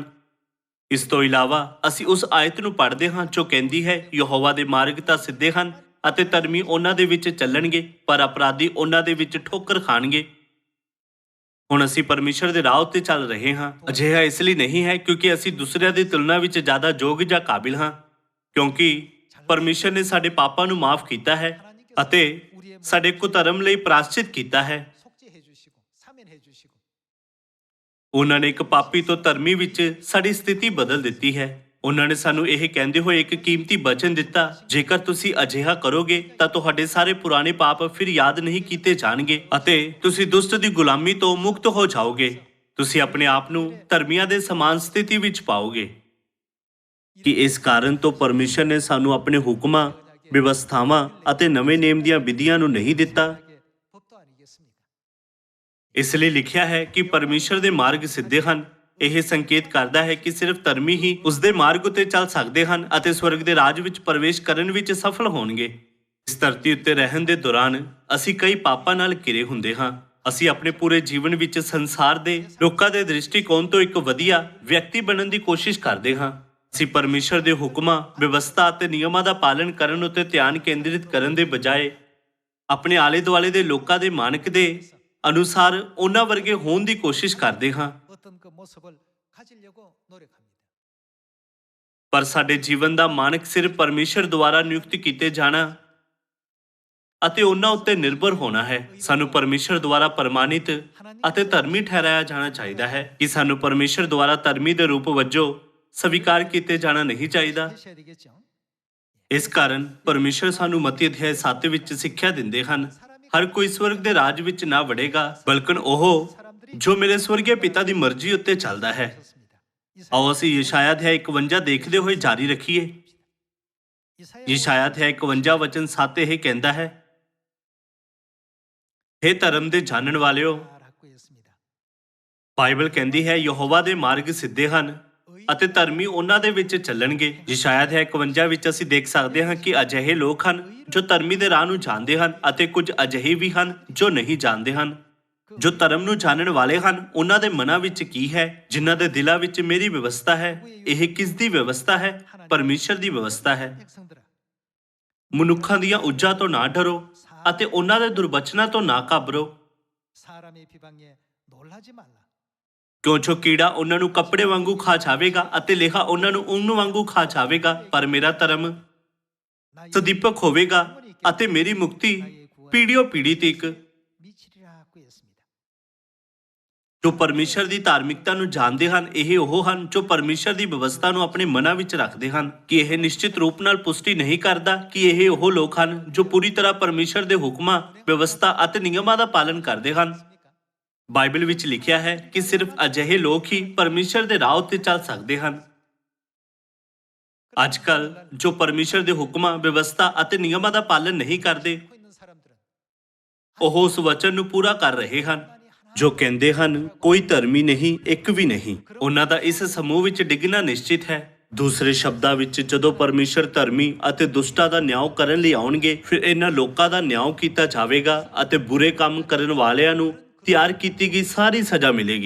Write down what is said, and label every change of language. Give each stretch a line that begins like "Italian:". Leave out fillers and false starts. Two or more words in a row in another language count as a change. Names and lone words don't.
Punjabi: ਇਸ ਤੋਂ ਇਲਾਵਾ ਅਸੀਂ ਉਸ ਆਇਤ ਨੂੰ ਪੜ੍ਹਦੇ ਹਾਂ ਜੋ ਕਹਿੰਦੀ ਹੈ, ਯਹੋਵਾ ਦੇ ਮਾਰਗ ਤਾਂ ਸਿੱਧੇ ਹਨ ਅਤੇ ਧਰਮੀ ਉਹਨਾਂ ਦੇ ਵਿੱਚ ਚੱਲਣਗੇ, ਪਰ ਅਪਰਾਧੀ ਉਹਨਾਂ ਦੇ ਵਿੱਚ ਠੋਕਰ ਖਾਣਗੇ। ਹੁਣ ਅਸੀਂ ਪਰਮੇਸ਼ਰ ਦੇ ਰਾਹ ਉੱਤੇ ਚੱਲ ਰਹੇ ਹਾਂ। ਅਜਿਹਾ ਇਸ ਲਈ ਨਹੀਂ ਹੈ ਕਿਉਂਕਿ ਅਸੀਂ ਦੂਸਰਿਆਂ ਦੀ ਤੁਲਨਾ ਵਿੱਚ ਜ਼ਿਆਦਾ ਯੋਗ ਜਾਂ ਕਾਬਿਲ ਹਾਂ, ਕਿਉਂਕਿ ਪਰਮੇਸ਼ਰ ਨੇ ਸਾਡੇ ਪਾਪਾਂ ਨੂੰ ਮਾਫ ਕੀਤਾ ਹੈ ਅਤੇ ਸਾਡੇ ਕੁਧਰਮ ਲਈ ਪ੍ਰਾਸ਼ਚਿਤ ਕੀਤਾ ਹੈ।
Korean: 속죄해 주시고 사면해 주시고
Punjabi: ਉਹਨਾਂ ਨੇ ਇੱਕ ਪਾਪੀ ਤੋਂ ਧਰਮੀ ਵਿੱਚ ਸਾਡੀ ਸਥਿਤੀ ਬਦਲ ਦਿੱਤੀ ਹੈ। ਉਹਨਾਂ ਨੇ ਸਾਨੂੰ ਇਹ ਕਹਿੰਦੇ ਹੋਏ ਇੱਕ ਕੀਮਤੀ ਬਚਨ ਦਿੱਤਾ, ਜੇਕਰ ਤੁਸੀਂ ਅਜਿਹਾ ਕਰੋਗੇ ਤਾਂ ਤੁਹਾਡੇ ਸਾਰੇ ਪੁਰਾਣੇ ਪਾਪ ਫਿਰ ਯਾਦ ਨਹੀਂ ਕੀਤੇ ਜਾਣਗੇ ਅਤੇ ਤੁਸੀਂ ਦੁਸ਼ਟ ਦੀ ਗੁਲਾਮੀ ਤੋਂ ਮੁਕਤ ਹੋ ਜਾਓਗੇ। ਤੁਸੀਂ ਆਪਣੇ ਆਪ ਨੂੰ ਧਰਮੀਆਂ ਦੇ ਸਮਾਨ ਸਥਿਤੀ ਵਿੱਚ ਪਾਓਗੇ। ਕਿ ਇਸ ਕਾਰਨ ਤੋਂ ਪਰਮੇਸ਼ਰ ਨੇ ਸਾਨੂੰ ਆਪਣੇ ਹੁਕਮਾਂ, ਵਿਵਸਥਾਵਾਂ ਅਤੇ ਨਵੇਂ ਨੇਮ ਦੀਆਂ ਵਿਧੀਆਂ ਨੂੰ ਨਹੀਂ ਦਿੱਤਾ।
Korean: 법도 아니겠습니까?
Punjabi: ਇਸ ਲਈ ਲਿਖਿਆ ਹੈ ਕਿ ਪਰਮੇਸ਼ਰ ਦੇ ਮਾਰਗ ਸਿੱਧੇ ਹਨ। ਇਹ ਸੰਕੇਤ ਕਰਦਾ ਹੈ ਕਿ ਸਿਰਫ ਧਰਮੀ ਹੀ ਉਸ ਦੇ ਮਾਰਗ ਉੱਤੇ ਚੱਲ ਸਕਦੇ ਹਨ ਅਤੇ ਸਵਰਗ ਦੇ ਰਾਜ ਵਿੱਚ ਪ੍ਰਵੇਸ਼ ਕਰਨ ਵਿੱਚ ਸਫਲ ਹੋਣਗੇ। ਇਸ ਧਰਤੀ ਉੱਤੇ ਰਹਿਣ ਦੇ ਦੌਰਾਨ ਅਸੀਂ ਕਈ ਪਾਪਾਂ ਨਾਲ ਘਿਰੇ ਹੁੰਦੇ ਹਾਂ। ਅਸੀਂ ਆਪਣੇ ਪੂਰੇ ਜੀਵਨ ਵਿੱਚ ਸੰਸਾਰ ਦੇ ਲੋਕਾਂ ਦੇ ਦ੍ਰਿਸ਼ਟੀਕੋਣ ਤੋਂ ਇੱਕ ਵਧੀਆ ਵਿਅਕਤੀ ਬਣਨ ਦੀ ਕੋਸ਼ਿਸ਼ ਕਰਦੇ ਹਾਂ। ਅਸੀਂ ਪਰਮੇਸ਼ਰ ਦੇ ਹੁਕਮਾਂ, ਵਿਵਸਥਾ ਅਤੇ ਨਿਯਮਾਂ ਦਾ ਪਾਲਨ ਕਰਨ ਉੱਤੇ ਧਿਆਨ ਕੇਂਦਰਿਤ ਕਰਨ ਦੇ ਬਜਾਏ ਆਪਣੇ ਆਲੇ ਦੁਆਲੇ ਦੇ ਲੋਕਾਂ ਦੇ ਮਾਨਕ ਦੇ ਅਨੁਸਾਰ ਉਹਨਾਂ ਵਰਗੇ ਹੋਣ ਦੀ ਕੋਸ਼ਿਸ਼ ਕਰਦੇ ਹਾਂ।
Korean: 어떤 그 모습을 가지려고 노력합니다.
Punjabi: ਪਰ ਸਾਡੇ ਜੀਵਨ ਦਾ ਮਾਨਕ ਸਿਰਫ ਪਰਮੇਸ਼ਰ ਦੁਆਰਾ ਨਿਯੁਕਤ ਕੀਤੇ ਜਾਣਾ ਅਤੇ ਉਹਨਾਂ ਉੱਤੇ ਨਿਰਭਰ ਹੋਣਾ ਹੈ। ਸਾਨੂੰ ਪਰਮੇਸ਼ਰ ਦੁਆਰਾ ਪ੍ਰਮਾਣਿਤ ਅਤੇ ਧਰਮੀ ਠਹਿਰਾਇਆ ਜਾਣਾ ਚਾਹੀਦਾ ਹੈ ਕਿ ਸਾਨੂੰ ਪਰਮੇਸ਼ਰ ਦੁਆਰਾ ਧਰਮੀ ਦੇ ਰੂਪ ਵਜੋਂ ਸਵੀਕਾਰ ਕੀਤੇ ਜਾਣਾ ਨਹੀਂ ਚਾਹੀਦਾ।
Korean: 하셔야 되겠죠.
Punjabi: ਇਸ ਕਾਰਨ ਪਰਮੇਸ਼ਰ ਸਾਨੂੰ ਮਤੀ ਅਧਿਆਇ 7 ਵਿੱਚ ਸਿੱਖਿਆ ਦਿੰਦੇ ਹਨ, ਹਰ ਕੋਈ ਸਵਰਗ ਦੇ ਰਾਜ ਵਿੱਚ ਨਾ ਵੜੇਗਾ, ਬਲਕਿ ਉਹ ਜੋ ਮੇਰੇ ਸਵਰਗੀ ਪਿਤਾ ਦੀ ਮਰਜ਼ੀ ਉੱਤੇ ਚੱਲਦਾ ਹੈ।
Korean: 그렇습니다.
Punjabi: ਆਓ ਅਸੀਂ ਯਸ਼ਾਇਆ ਅਧਿਆਇ 51 ਦੇਖਦੇ ਹੋਏ ਜਾਰੀ ਰੱਖੀਏ। ਯਸ਼ਾਇਆ ਅਧਿਆਇ 51 ਵਚਨ 7 ਇਹ ਕਹਿੰਦਾ ਹੈ, ਹੇ ਧਰਮ ਦੇ ਜਾਣਨ ਵਾਲਿਓ,
Korean: 하고 했습니다.
Punjabi: ਬਾਈਬਲ ਕਹਿੰਦੀ ਹੈ ਯਹੋਵਾ ਦੇ ਮਾਰਗ ਸਿੱਧੇ ਹਨ ਅਤੇ ਧਰਮੀ ਉਹਨਾਂ ਦੇ ਵਿੱਚ ਚੱਲਣਗੇ। ਯਸ਼ਾਇਆ ਅਧਿਆਇ 51 ਵਿੱਚ ਅਸੀਂ ਦੇਖ ਸਕਦੇ ਹਾਂ ਕਿ ਅਜਿਹੇ ਲੋਕ ਹਨ ਜੋ ਧਰਮੀ ਦੇ ਰਾਹ ਨੂੰ ਜਾਣਦੇ ਹਨ ਅਤੇ ਕੁਝ ਅਜਿਹੇ ਵੀ ਹਨ ਜੋ ਨਹੀਂ ਜਾਣਦੇ ਹਨ। ਜੋ ਧਰਮ ਨੂੰ ਜਾਣਨ ਵਾਲੇ ਹਨ ਉਹਨਾਂ ਦੇ ਮਨਾਂ ਵਿੱਚ ਕੀ ਹੈ, ਜਿਨ੍ਹਾਂ ਦੇ ਦਿਲਾਂ ਵਿੱਚ ਮੇਰੀ ਵਿਵਸਥਾ ਹੈ। ਇਹ ਕਿਸ ਦੀ ਵਿਵਸਥਾ ਹੈ? ਪਰਮੇਸ਼ਰ ਦੀ ਵਿਵਸਥਾ ਹੈ।
Korean: 백성들아,
Punjabi: ਮਨੁੱਖਾਂ ਦੀਆਂ ਉੱਜਾਂ ਤੋਂ ਨਾ ਡਰੋ ਅਤੇ ਉਹਨਾਂ ਦੇ ਦੁਰਬਚਨਾਂ ਤੋਂ ਨਾ ਘਾਬਰੋ,
Korean: 사람의 비방에 놀라지 말라.
Punjabi: ਕਿਉਂ ਜੋ ਕੀੜਾ ਉਹਨਾਂ ਨੂੰ ਕੱਪੜੇ ਵਾਂਗੂ ਖਾ ਜਾਵੇਗਾ ਅਤੇ ਲੇਹਾ ਉਹਨਾਂ ਨੂੰ ਉੱਨ ਵਾਂਗੂ ਖਾ ਜਾਵੇਗਾ, ਪਰ ਮੇਰਾ ਧਰਮ
Korean: 나의
Punjabi: ਸਦੀਪਕ ਹੋਵੇਗਾ ਅਤੇ ਮੇਰੀ ਮੁਕਤੀ ਪੀੜ੍ਹੀਓਂ ਪੀੜ੍ਹੀ ਤੱਕ।
Korean: 미치리라 하고 했습니다.
Punjabi: ਜੋ ਪਰਮੇਸ਼ਰ ਦੀ ਧਾਰਮਿਕਤਾ ਨੂੰ ਜਾਣਦੇ ਹਨ, ਇਹ ਉਹ ਹਨ ਜੋ ਪਰਮੇਸ਼ਰ ਦੀ ਵਿਵਸਥਾ ਨੂੰ ਆਪਣੇ ਮਨਾਂ ਵਿੱਚ ਰੱਖਦੇ ਹਨ। ਕਿ ਇਹ ਨਿਸ਼ਚਿਤ ਰੂਪ ਨਾਲ ਪੁਸ਼ਟੀ ਨਹੀਂ ਕਰਦਾ ਕਿ ਇਹ ਉਹ ਲੋਕ ਹਨ ਜੋ ਪੂਰੀ ਤਰ੍ਹਾਂ ਪਰਮੇਸ਼ਰ ਦੇ ਹੁਕਮਾਂ, ਵਿਵਸਥਾ ਅਤੇ ਨਿਯਮਾਂ ਦਾ ਪਾਲਨ ਕਰਦੇ ਹਨ। ਬਾਈਬਲ ਵਿੱਚ ਲਿਖਿਆ ਹੈ ਕਿ ਸਿਰਫ ਅਜਿਹੇ ਲੋਕ ਹੀ ਪਰਮੇਸ਼ਰ ਦੇ ਰਾਹ ਉੱਤੇ ਚੱਲ ਸਕਦੇ ਹਨ। ਅੱਜ ਕੱਲ੍ਹ ਜੋ ਪਰਮੇਸ਼ਰ ਦੇ ਹੁਕਮਾਂ, ਵਿਵਸਥਾ ਅਤੇ ਨਿਯਮਾਂ ਦਾ ਪਾਲਨ ਨਹੀਂ ਕਰਦੇ,
Korean: 있는 사람들은
Punjabi: ਉਹ ਉਸ ਵਚਨ ਨੂੰ ਪੂਰਾ ਕਰ ਰਹੇ ਹਨ ਜੋ ਕਹਿੰਦੇ ਹਨ, ਕੋਈ ਧਰਮੀ ਨਹੀਂ, ਇੱਕ ਵੀ ਨਹੀਂ। ਉਹਨਾਂ ਦਾ ਇਸ ਸਮੂਹ ਵਿੱਚ ਡਿੱਗਣਾ ਨਿਸ਼ਚਿਤ ਹੈ। ਦੂਸਰੇ ਸ਼ਬਦਾਂ ਵਿੱਚ, ਜਦੋਂ ਪਰਮੇਸ਼ਰ ਧਰਮੀ ਅਤੇ ਦੁਸ਼ਟਾਂ ਦਾ ਨਿਆਂ ਕਰਨ ਲਈ ਆਉਣਗੇ, ਫਿਰ ਇਹਨਾਂ ਲੋਕਾਂ ਦਾ ਨਿਆਂ ਕੀਤਾ ਜਾਵੇਗਾ ਅਤੇ ਬੁਰੇ ਕੰਮ ਕਰਨ ਵਾਲਿਆਂ ਨੂੰ ਤਿਆਰ ਕੀਤੀ ਗਈ ਸਾਰੀ ਸਜ਼ਾ ਮਿਲੇਗੀ।